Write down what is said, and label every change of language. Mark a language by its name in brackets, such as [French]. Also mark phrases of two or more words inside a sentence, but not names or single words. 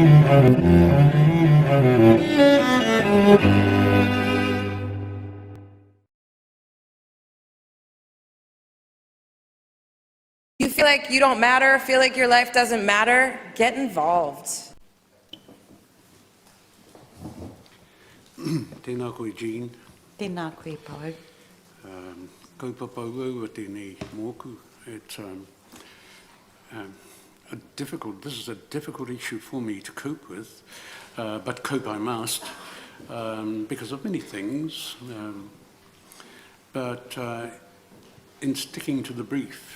[English] You feel like you don't matter, feel like your life doesn't matter, get involved. [Māori] Tēnā koe, Jean. Tēnā koe, Pau. Kaupapa au a tēnei mōku. [English] It's this is a difficult issue for me to cope with, but cope I must, because of many things. But in sticking to the brief